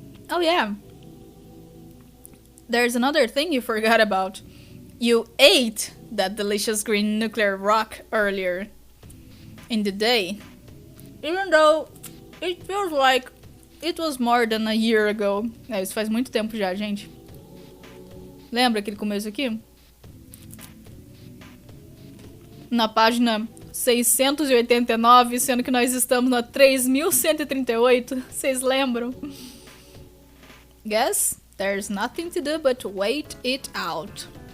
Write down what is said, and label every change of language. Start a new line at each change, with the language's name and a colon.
English: Oh yeah. There's another thing you forgot about. You ate that delicious green nuclear rock earlier in the day. Even though it feels like it was more than a year ago.
Portuguese: Isso faz muito tempo já, gente. Lembra aquele começo aqui? Na página 689, sendo que nós estamos na 3138. Vocês lembram?
English: Guess there's nothing to do but wait it out.